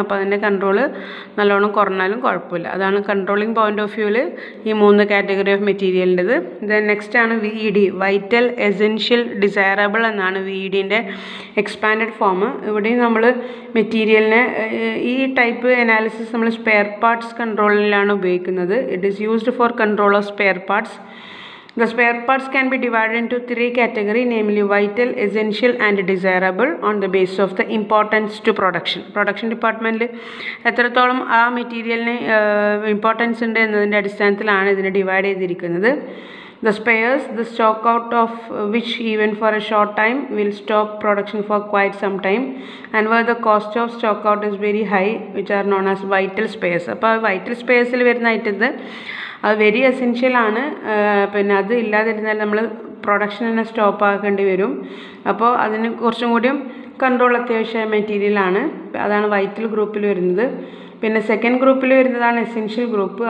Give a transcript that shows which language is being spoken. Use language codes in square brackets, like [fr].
[ml] അപ്പോൾ അതിൻ്റെ കൺട്രോൾ നല്ലോണം കുറഞ്ഞാലും കുഴപ്പമില്ല. അതാണ് കൺട്രോളിങ് പോയിന്റ് ഓഫ് വ്യൂവിൽ ഈ 3 കാറ്റഗറി ഓഫ് മെറ്റീരിയലിൻ്റെത്. ദെൻ നെക്സ്റ്റ് ആണ് VED, വൈറ്റൽ, എസെൻഷ്യൽ, ഡിസൈറബിൾ എന്നാണ് VEDൻ്റെ എക്സ്പാൻഡഡ് ഫോം. ഇവിടെയും നമ്മൾ മെറ്റീരിയലിനെ ഈ ടൈപ്പ് അനാലിസിസ് നമ്മൾ സ്പെയർ പാർട്സ് കൺട്രോളിലാണ് ഉപയോഗിക്കുന്നത്. [en] It is used for control of spare parts. The spare parts can be divided into 3 categories, namely vital, essential and desirable on the basis of the importance to production. [ml] Production department എത്രത്തോളം ആ മെറ്റീരിയലിന് importance ഉണ്ട് എന്നതിൻ്റെ അടിസ്ഥാനത്തിലാണ് ഇതിനെ divide ചെയ്തിരിക്കുന്നത്. [en] The spares, the stock out of which even for a short time will stop production for quite some time and where the cost of stock out is very high, which are known as vital spares. [ml] അപ്പോൾ vital sparesൽ വരുന്ന ഐറ്റത് അത് very എസെൻഷ്യലാണ്. പിന്നെ അത് ഇല്ലാതിരുന്നാൽ നമ്മൾ production തന്നെ stop ആക്കേണ്ടി വരും. അപ്പോൾ അതിന് കുറച്ചും കൂടിയും കൺട്രോൾ അത്യാവശ്യ മെറ്റീരിയലാണ്. അതാണ് വൈറ്റൽ ഗ്രൂപ്പിൽ വരുന്നത്. പിന്നെ സെക്കൻഡ് ഗ്രൂപ്പിൽ വരുന്നതാണ് എസെൻഷ്യൽ ഗ്രൂപ്പ്.